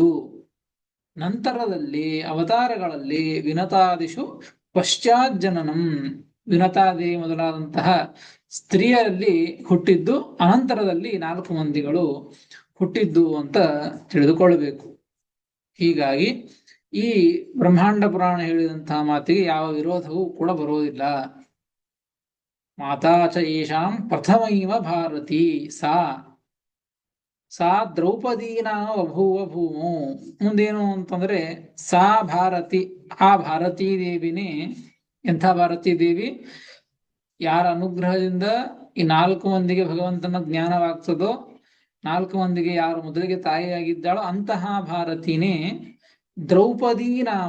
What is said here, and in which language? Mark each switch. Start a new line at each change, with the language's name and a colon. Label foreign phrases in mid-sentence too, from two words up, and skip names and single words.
Kannada: ನಂತರದಲ್ಲಿ ಅವತಾರಗಳಲ್ಲಿ
Sanskrit: ವಿನತಾದಿಷು ಪಶ್ಚಾಜ್ಜನನಂ,
Kannada: ವಿನತಾದೇವಿ ಮೊದಲಾದಂತಹ ಸ್ತ್ರೀಯರಲ್ಲಿ ಹುಟ್ಟಿದ್ದು, ಅನಂತರದಲ್ಲಿ 4 ಮಂದಿಗಳು ಹುಟ್ಟಿದ್ದು ಅಂತ ತಿಳಿದುಕೊಳ್ಳಬೇಕು. ಹೀಗಾಗಿ ಈ ಬ್ರಹ್ಮಾಂಡ ಪುರಾಣ ಹೇಳಿದಂತಹ ಮಾತಿಗೆ ಯಾವ ವಿರೋಧವೂ ಕೂಡ ಬರುವುದಿಲ್ಲ.
Sanskrit: ಮಾತಾ ಚ ಯೇಷಾಂ ಪ್ರಥಮೈವ ಭಾರತಿ ಸಾ ದ್ರೌಪದೀನಾ ಬಭೂವ ಭೂಮು.
Kannada: ಮುಂದೇನು ಅಂತಂದ್ರೆ
Sanskrit: ಸಾ ಭಾರತಿ,
Kannada: ಆ ಭಾರತೀ ದೇವಿನೇ. ಎಂಥ ಭಾರತೀ ದೇವಿ? ಯಾರ ಅನುಗ್ರಹದಿಂದ ಈ 4 ಮಂದಿಗೆ ಭಗವಂತನ ಜ್ಞಾನವಾಗ್ತದೋ, 4 ಮಂದಿಗೆ ಯಾರು ಮೊದಲಿಗೆ ತಾಯಿಯಾಗಿದ್ದಾಳೋ ಅಂತಹ ಭಾರತೀನೇ ದ್ರೌಪದಿ ನಾಮ.